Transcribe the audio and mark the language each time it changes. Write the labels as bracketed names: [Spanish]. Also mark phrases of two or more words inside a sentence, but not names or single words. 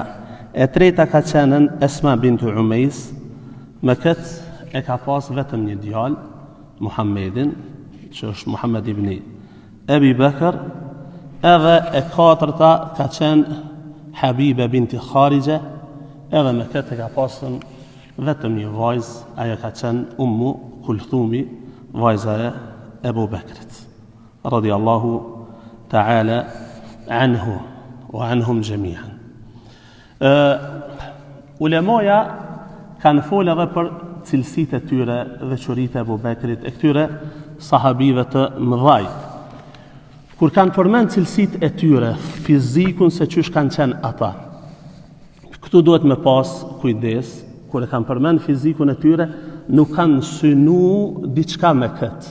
[Albanian] E treta ka qenën Esma bintu Umejs, me këtë e ka pas vetëm një djalë, Muhammedin, që është Muhammed ibn Ebi Bekër, edhe e katërta ka qenë Habibe binti Kharija, edhe me këtë e ka pasën vetëm një vajzë, ajo ka qenë Ummu Kulthumi, vajza e Ebu Bekrit, [Arabic] رضي الله تعالى عنه وعنهم جميعا. [Albanian] Ulemoja kanë folë edhe për cilësit e tyre dhe qërit e Ebu Bekrit, e këtyre sahabive të mëdhaj. Kur kanë përmend cilësit e tyre, fizikun se qysh kanë qenë ata, këtu duhet me pas kujdes, kur e kanë përmend fizikun e tyre, nuk kanë synu diçka me këtë.